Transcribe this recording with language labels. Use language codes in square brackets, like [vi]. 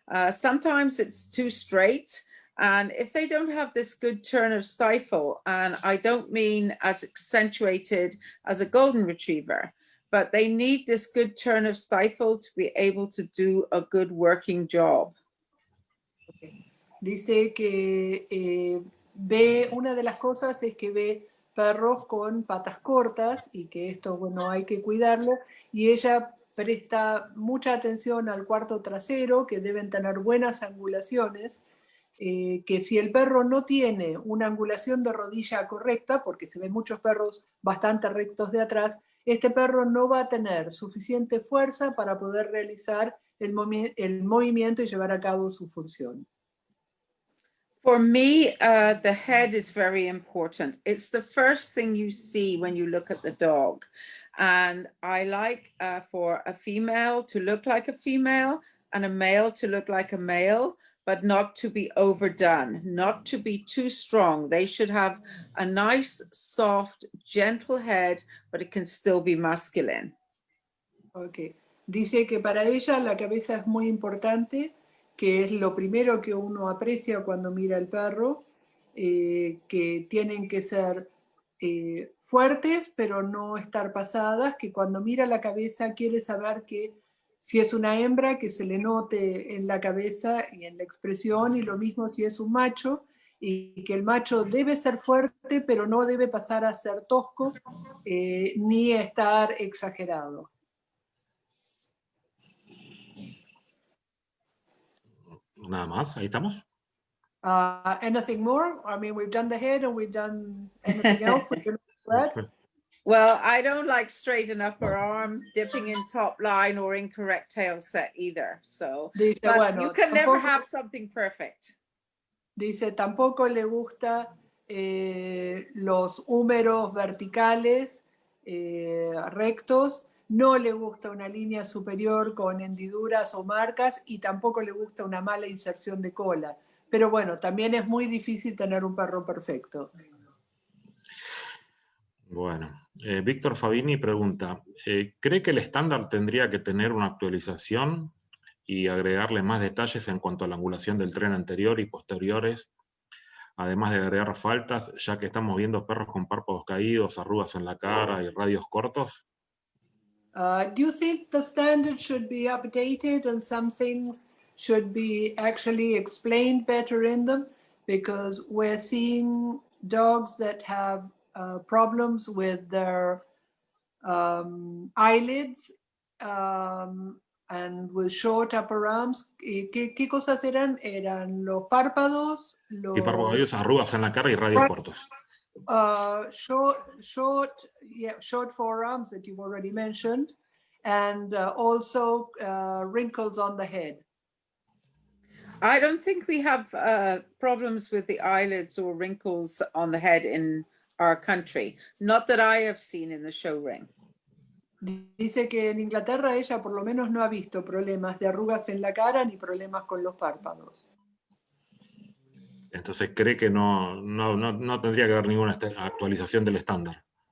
[en] Sometimes it's too straight. And if they don't have this good turn of stifle, and I don't mean as accentuated as a golden retriever, but they need this good turn of stifle to be able to do a good working job. Okay. [es] Dice que ve, una de las cosas es que ve perros con patas cortas y que esto, bueno, hay que cuidarlo, y ella presta mucha atención al cuarto trasero, que deben tener buenas angulaciones, que si el perro no tiene una angulación de rodilla correcta, porque se ven muchos perros bastante rectos de atrás, este perro no va a tener suficiente fuerza para poder realizar el movimiento y llevar a cabo su función. [en] For me, the head is very important. It's the first thing you see when you look at the dog. And I like for a female to look like a female and a male to look like a male, but not to be overdone, not to be too strong. They should have a nice, soft, gentle head, but it can still be masculine. Okay. [es] Dice que para ella la cabeza es muy importante, que es lo primero que uno aprecia cuando mira al perro, que tienen que ser fuertes, pero no estar pasadas, que cuando mira la cabeza quiere saber que si es una hembra, que se le note en la cabeza y en la expresión, y lo mismo si es un macho, y que el macho debe ser fuerte, pero no debe pasar a ser tosco, ni estar exagerado. Nada más, ahí estamos. [en] Anything more? I mean, we've done the head and we've done anything else. Well, I don't like straight and upper arm, dipping in top line, or incorrect tail set either. So, [es] Dice, [en] but [es] bueno, [en] you can never [es] tampoco, [en] have something perfect. [es] dice, tampoco le gusta los húmeros verticales rectos, no le gusta una línea superior con hendiduras o marcas y tampoco le gusta una mala inserción de cola. Pero bueno, también es muy difícil tener un perro perfecto. Bueno, Víctor Fabini pregunta, ¿cree que el estándar tendría que tener una actualización y agregarle más detalles en cuanto a la angulación del tren anterior y posteriores, además de agregar faltas, ya que estamos viendo perros con párpados caídos, arrugas en la cara y radios cortos? [en] Do you think the standard should be updated and some things should be actually explained better in them? Because we're seeing dogs that have problems with their eyelids and with short upper arms. [es] ¿Qué cosas eran? Eran los párpados, Y párpados los caídos, arrugas en la cara y radios cortos. [en] short forearms that you've already mentioned, and also wrinkles on the head. I don't think we have problems with the eyelids or wrinkles on the head in our country. Not that I have seen in the show ring. [es] Dice que en Inglaterra ella por lo menos no ha visto problemas de arrugas en la cara ni problemas con los párpados. Entonces cree que no tendría que haber ninguna actualización del estándar.